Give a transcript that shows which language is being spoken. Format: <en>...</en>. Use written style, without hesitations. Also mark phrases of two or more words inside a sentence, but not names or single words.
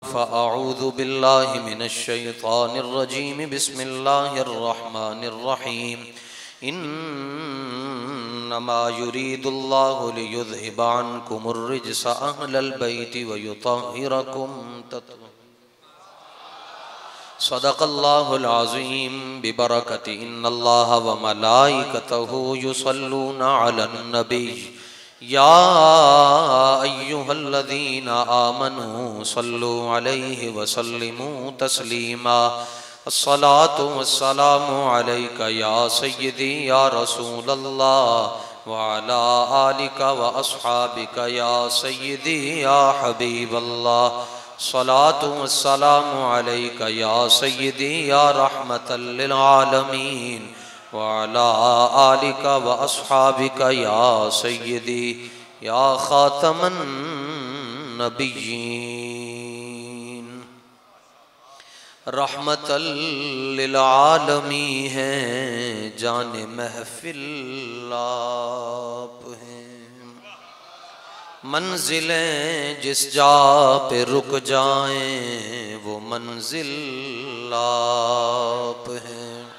<ar>فأعوذ بالله من الشيطان الرجيم بسم الله الرحمن الرحيم إنما يريد الله ليذهب عنكم الرجس أهل البيت ويطهركم تطهيرا. صدق الله العظيم ببركة إن الله وملائكته يصلون على النبي يا أيها الذين آمنوا صلوا عليه وسلموا تسليما. الصلاة والسلام عليك يا سيدي يا رسول الله وعلى آلك وأصحابك يا سيدي يا حبيب الله. الصلاة والسلام عليك يا سيدي يا رحمة للعالمين وعلى آلك وأصحابك يا سيدي يا خاتم النبيين. رحمة للعالمين</ar> <ur>ہیں، جان محفل آپ ہیں. منزلیں جس جا پہ رک جائیں وہ منزل آپ ہیں.</ur>